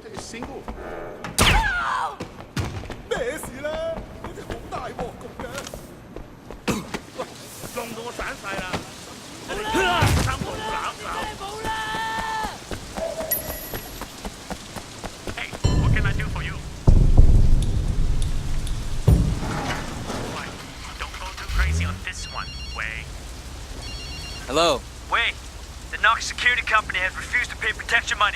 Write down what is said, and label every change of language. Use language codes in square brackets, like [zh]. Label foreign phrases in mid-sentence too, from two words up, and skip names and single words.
[yue] single。咩事咧？呢條好大鑊咁嘅。喂，撞到我散晒啦！三個攬攬。 [en] Hey, what can I do for you? Why? Don't go too crazy on this one, Wei. Hello. Wait, the Knox security company has refused to pay protection money.